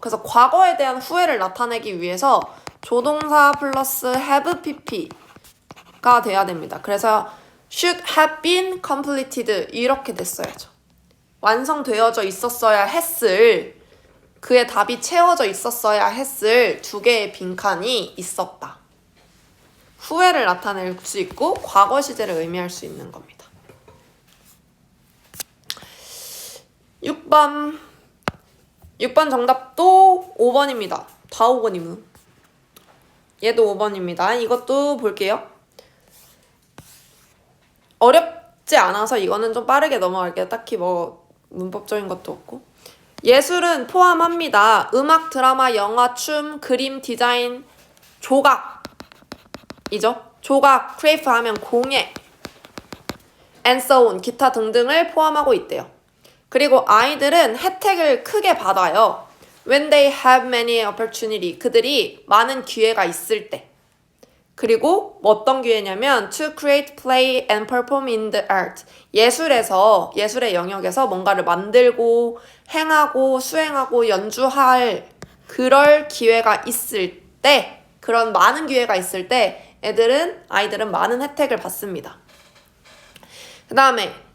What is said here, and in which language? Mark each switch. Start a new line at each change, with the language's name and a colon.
Korean: 그래서 과거에 대한 후회를 나타내기 위해서 조동사 플러스 have pp가 돼야 됩니다. 그래서
English: should have been completed
Korean: 이렇게 됐어야죠. 완성되어져 있었어야 했을, 그의 답이 채워져 있었어야 했을 두 개의 빈칸이 있었다. 후회를 나타낼 수 있고 과거 시제를 의미할 수 있는 겁니다. 6번 정답도 5번입니다. 다 5번이면. 얘도 5번입니다. 이것도 볼게요. 어렵지 않아서 이거는 좀 빠르게 넘어갈게요. 딱히 문법적인 것도 없고. 예술은 포함합니다. 음악, 드라마, 영화, 춤, 그림, 디자인, 조각이죠. 조각, 크레이프 하면 공예,
English: and so on,
Korean: 기타 등등을 포함하고 있대요. 그리고 아이들은 혜택을 크게 받아요.
English: When they have many opportunity,
Korean: 그들이 많은 기회가 있을 때. 그리고 어떤 기회냐면
English: to create, play, and perform in the art.
Korean: 예술의 영역에서 뭔가를 만들고 행하고 수행하고 연주할 그럴 기회가 있을 때, 그런 많은 기회가 있을 때 아이들은 많은 혜택을 받습니다. 그 다음에